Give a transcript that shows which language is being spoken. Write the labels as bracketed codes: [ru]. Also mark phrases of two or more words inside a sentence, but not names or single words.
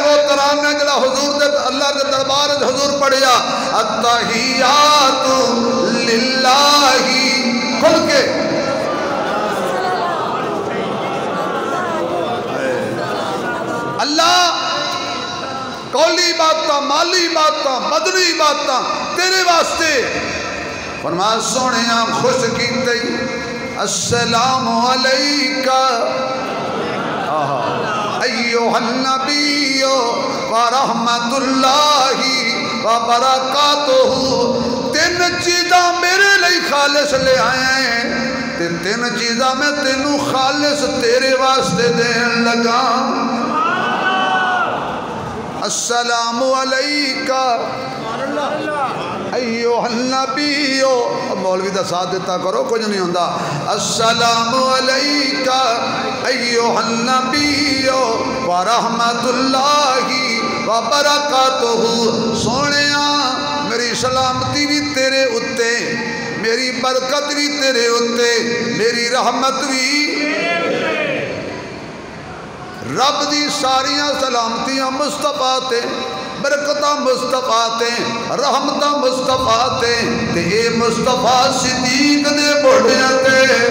[pa] وہ ترانہ جڑا حضور دے اللہ کے دربار حضور پڑھیا, [ar] التحيات لله, [pa] کھل کے اللہ. قولی باتاں، مالی باتاں، بدنی باتاں تیرے واسطے. فرمایا سوہنیا خوش کیتے, [ar] السلام عليك أيها النبي ورحمة الله وبركاته. [pa] تین چیزاں میرے لئی خالص لے آئے ہیں، تے تین چیزاں میں تینوں خالص تیرے واسطے دین لگا. [ar] السلام عليك أيها النبي. [pa] مولوی دا ساتھ دتا کرو، کجھ نہیں ہوندا. [ar] السلام عليك أيها النبي ورحمة الله وبركاته. [pa] سوہنیا میری سلامتی بھی تیرے اتے، میری برکت بھی تیرے اتے، میری رحمت بھی. رب دی ساریاں سلامتیاں مصطفیٰ تے، برکتاں مصطفیٰ تے، رحمتاں مصطفیٰ تے، تے اے مصطفیٰ صدیق دے موڈھیاں تے.